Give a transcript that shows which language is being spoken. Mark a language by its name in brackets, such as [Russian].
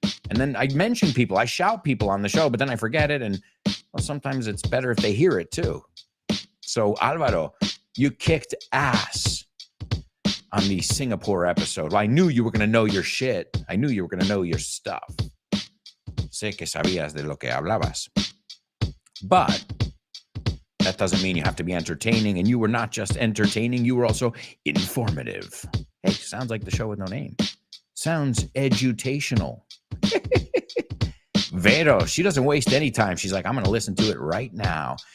[English] And then I mention people. I shout people on the show, but then I forget it. And well, sometimes it's better if they hear it too. So Alvaro, you kicked ass on the Singapore episode. Well, I knew you were going to know your shit. I knew you were going to know your stuff. [Spanish] Sé que sabías de lo que hablabas. [English] But that doesn't mean you have to be entertaining. And you were not just entertaining, you were also informative. Hey, sounds like the show with no name. Sounds edutational. Vero, she doesn't waste any time. She's like, I'm going to listen to it right now.